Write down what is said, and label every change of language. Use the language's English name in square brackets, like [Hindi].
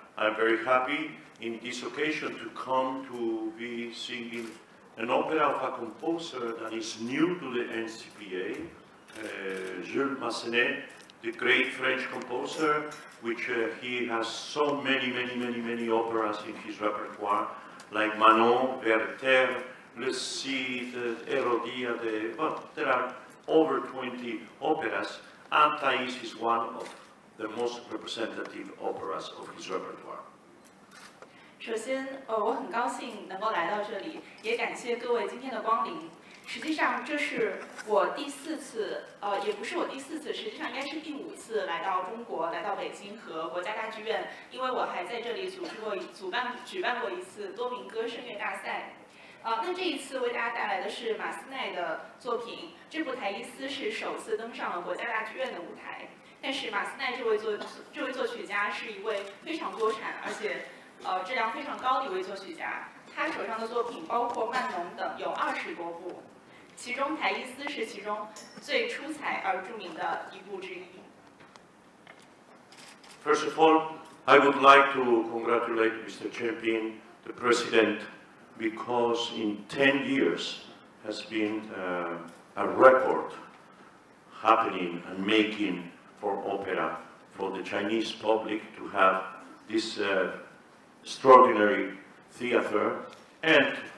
[English] I'm very happy in this occasion to come to be singing an opera of a composer that is new to the NCPA, Jules Massenet, the great French composer, which he has so many operas in his repertoire, like Manon, Werther, Le Cid, Hérodiade. Well, there are over 20 operas, and Thais is one of the most representative operas of his repertoire. [Chinese] 首先，我很高兴能够来到这里，也感谢各位今天的光临。实际上，这是我第4次，也不是我第4次，实际上应该是第5次来到中国，来到北京和国家大剧院，因为我还在这里举办过一次多民歌声乐大赛。那这一次为大家带来的是马斯奈的作品，这部台伊斯是首次登上了国家大剧院的舞台。但是马斯奈这位作曲家是一位非常多产，而且质量非常高的一位作曲家。他手上的作品包括慢农等有20多部，其中台伊斯是其中最出彩而著名的一部之一。 [English] First of all, I would like to congratulate Mr. Champion, the President, because in 10 years has been a record happening and making for opera, for the Chinese public to have this extraordinary theater and